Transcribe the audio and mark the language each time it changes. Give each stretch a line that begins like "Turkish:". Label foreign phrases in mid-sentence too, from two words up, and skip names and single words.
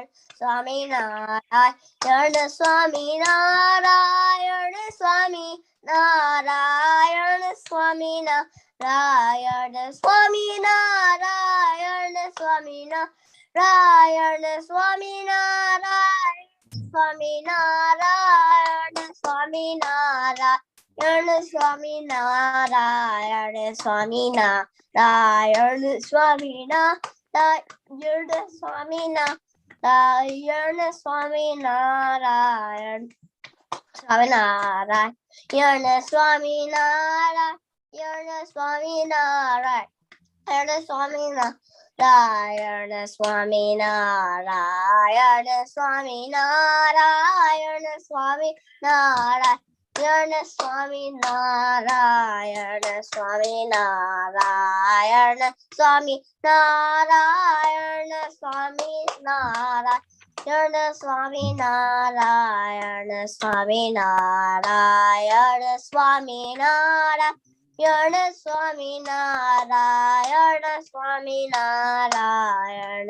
Gujarati: સ્વામિનારાયણ સ્વામિનારાયણ સ્વામિનારાયણ સ્વામિનારાયણ સ્વામિનારાયણ સ્વામિનારાયણ સ્વામિનારાયણ સ્વામિનારાયણ સ્વામિનારાયણ સ્વામિનારાયણ સ્વામિનારાયણ સ્વામિનારાયણ સ્વામિનારાયણ સ્વામિનારાયણ સ્વામિનારાયણ Swaminarayan, Swaminarayan, Swaminarayan, Swaminarayan, Swaminarayan, Swaminarayan. Swaminarayan, Swaminarayan, Swaminarayan, Swaminarayan, Swaminarayan, Swaminarayan, Swaminarayan, Swaminarayan, Swaminarayan.